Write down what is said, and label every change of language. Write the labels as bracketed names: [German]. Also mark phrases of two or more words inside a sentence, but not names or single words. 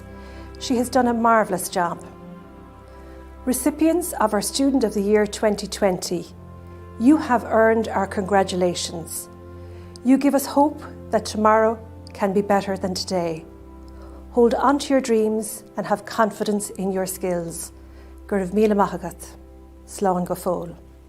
[English] She has done a marvellous job. Recipients of our Student of the Year 2020, you have earned our congratulations. You give us hope that tomorrow can be better than today. Hold on to your dreams and have confidence in your skills. [Irish] Gur raibh míle maith agat. Slán go fóill.